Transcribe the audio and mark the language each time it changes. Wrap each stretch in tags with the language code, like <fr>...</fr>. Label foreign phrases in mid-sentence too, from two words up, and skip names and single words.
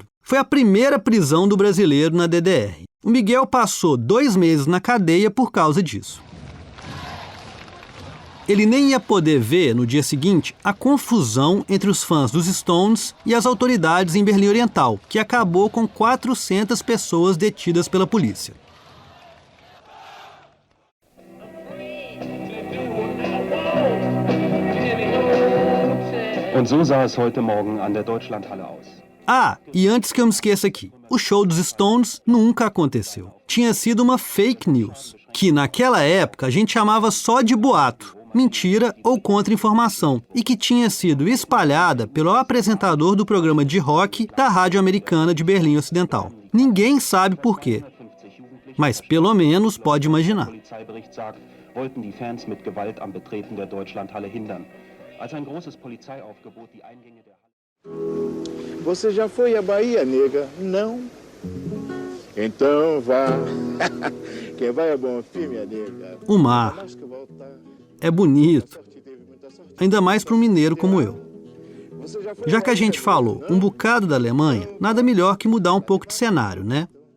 <pt>Foi a primeira prisão do brasileiro na DDR. O Miguel passou 2 meses na cadeia por causa disso. Ele nem ia poder ver, no dia seguinte, a confusão entre os fãs dos Stones e as autoridades em Berlim Oriental, que acabou com 400 pessoas detidas pela polícia.</pt> <de>Und so sah es heute Morgen an der Deutschlandhalle aus.</de> <pt>Ah, e antes que eu me esqueça aqui, o show dos Stones nunca aconteceu. Tinha sido uma</pt> <en>fake news,</en> <pt>que naquela época a gente chamava só de boato, mentira ou contra-informação, e que tinha sido espalhada pelo apresentador do programa de rock da Rádio Americana de Berlim Ocidental. Ninguém sabe por quê, mas pelo menos pode imaginar.</pt> <de>Wollten die Fans mit Gewalt am Betreten der Deutschlandhalle hindern. Als ein großes Polizeiaufgebot die Eingänge der Halle...</de> <pt>Você já foi à Bahia, nega? Não? Então vá. Quem vai é bom fim, minha nega. O mar é bonito, ainda mais para um mineiro como eu. Já que a gente falou um bocado da Alemanha, nada melhor que mudar um pouco de cenário, né?</pt>